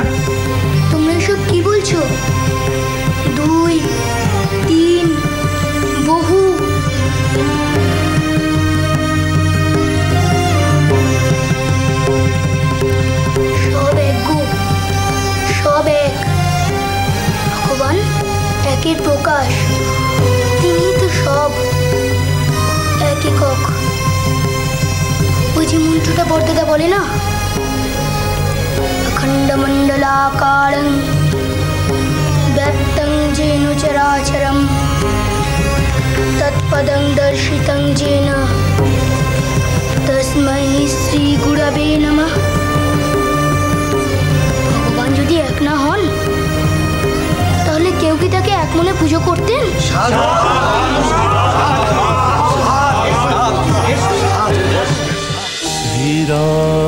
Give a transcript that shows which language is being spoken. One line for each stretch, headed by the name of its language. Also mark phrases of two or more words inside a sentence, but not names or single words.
Bangla: তোমরা এসব কি বলছো? দুই, তিন, বহু, সব এক গো, সব এক। ভগবান একের প্রকাশ, তিনি তো সব এক একক। ওই যে মন্ত্রটা বর্দাদা বলে না,
Sanskrit: अखंड मंडलाकारं व्याप्तं येन चराचरं तत्पदं दर्शितं येन तस्मै श्री गुरवे नमः।
Bangla: ভগবান যদি এক না হন তাহলে কেউ কি তাকে এক মনে পুজো করতেন? শ্রীরাম